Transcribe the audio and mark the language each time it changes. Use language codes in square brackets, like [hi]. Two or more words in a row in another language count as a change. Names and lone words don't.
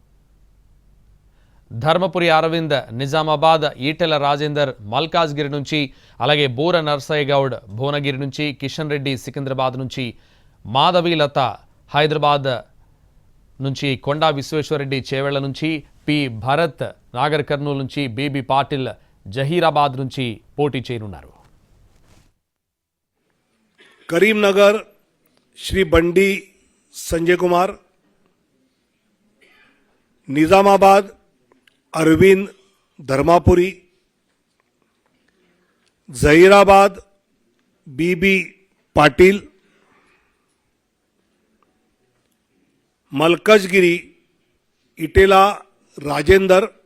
[te] ధర్మపురి అరవింద్ నిజామాబాద్, ఈటెల రాజేందర్ మల్కాజ్గిరి నుంచి, అలాగే బూర నర్సయ్య గౌడ్ భువనగిరి నుంచి, కిషన్ రెడ్డి సికింద్రాబాద్ నుంచి, మాధవి లత హైదరాబాద్ నుంచి, కొండా విశ్వేశ్వరరెడ్డి చేవెళ్ల నుంచి, పి భరత్ నాగర్ కర్నూలు నుంచి, బీబీ పాటిల్ జహీరాబాద్ నుంచి పోటీ చేయనున్నారు. [hi] करीमनगर श्री बंडी संजय कुमार, निजामाबाद अरविंद धर्मापुरी, जहीराबाद बीबी पाटिल, मलकजगिरी इटेला राजेंदर,